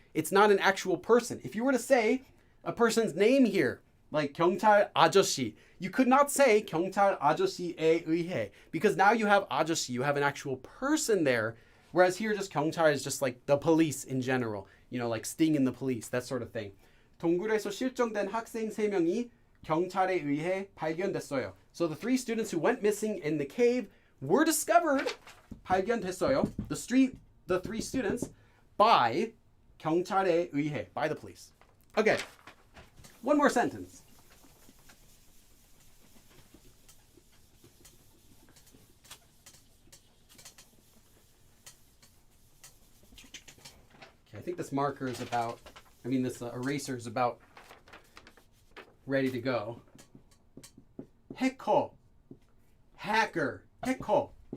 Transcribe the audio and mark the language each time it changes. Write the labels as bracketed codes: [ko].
[en] It's not an actual person. If you were to say a person's name here, like 경찰 아저씨, you could not say [ko] 경찰 아저씨에 의해 [en] because now you have 아저씨, you have an actual person there, whereas here just 경찰 is just like the police in general, you know, like Sting in the police, that sort of thing. [ko] 동굴에서 실종된 학생 3명이 경찰에 의해 발견됐어요. [en] So the 3 students who went missing in the cave were discovered [ko] 발견됐어요. [en] The 3 students by [ko] 경찰에 의해, [en] by the police. Okay. One more sentence. Okay, I think this marker is about, this eraser is about ready to go. [ko] 해커, hacker, 해커.